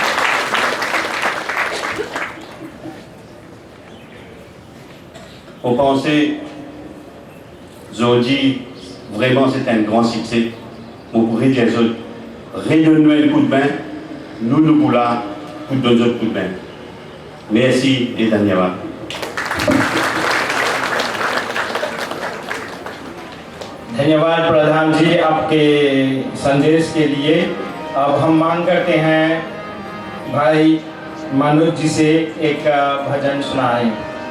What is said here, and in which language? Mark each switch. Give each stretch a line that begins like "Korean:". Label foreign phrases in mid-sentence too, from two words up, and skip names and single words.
French: On pensait, aujourd'hui, vraiment c'est un grand succès. On pourrait dire, redonne-nous un coup de main, nous sommes là pour donner un coup de main. Merci et धन्यवाद.
Hindi: धन्यवाद प्रधान जी आपके संदेश के लिए। अब हम मांग करते हैं भाई मनोज जी से एक भजन सुनाएं।